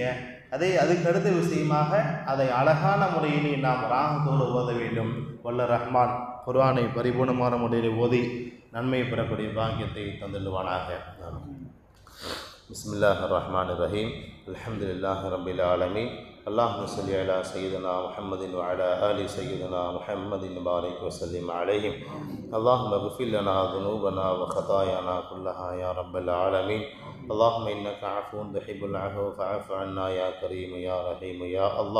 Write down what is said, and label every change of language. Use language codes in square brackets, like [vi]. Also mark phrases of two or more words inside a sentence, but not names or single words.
[ta] அதுக்கு அடுத்த விஷயமாக அதை அழகான முறையிலே நாம் ராகத்தோடு ஓத வேண்டும். வல்ல ரஹ்மான் குர்ஆனை பரிபூர்ணமான முறையில் ஓதி நன்மை பெறக்கூடிய பாக்கியத்தை தந்துள்ளுவானாக. [ar] بسم الله الرحمن الرحيم. الحمد لله رب العالمين. اللهم صل على سيدنا محمد وعلى آل سيدنا محمد وبارك وسلم عليهم. اللهم اغفر لنا ذنوبنا وخطايانا كلها يا رب العالمين. اللهم إنك عفو تحب العفو فاعف عنا يا كريم يا رحيم يا الله.